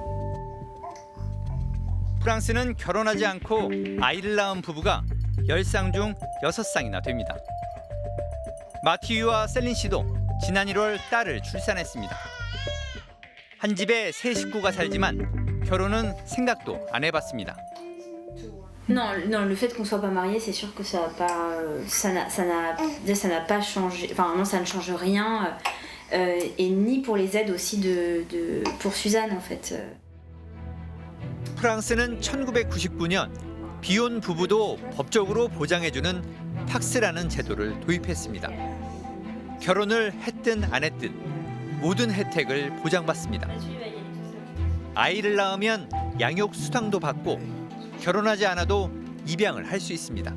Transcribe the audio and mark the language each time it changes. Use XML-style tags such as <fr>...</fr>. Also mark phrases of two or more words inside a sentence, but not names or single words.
<ko>프랑스는 결혼하지 않고 아이를 낳은 부부가 10쌍 중 6쌍이나 됩니다. 마티유와 셀린 씨도 지난 1월 딸을 출산했습니다. 한 집에 세 식구가 살지만 결혼은 생각도 안 해봤습니다.</ko> <fr>Non, le fait qu'on soit pas marié, c'est sûr que ça n'a pas changé. Enfin, non, ça ne change rien, et ni pour les aides aussi pour Suzanne en fait.</fr> <ko>프랑스는 1999년 비혼 부부도 법적으로 보장해주는 팍스라는 제도를 도입했습니다. 결혼을 했든 안 했든 모든 혜택을 보장받습니다. 아이를 낳으면 양육 수당도 받고 결혼하지 않아도 입양을 할 수 있습니다.</ko>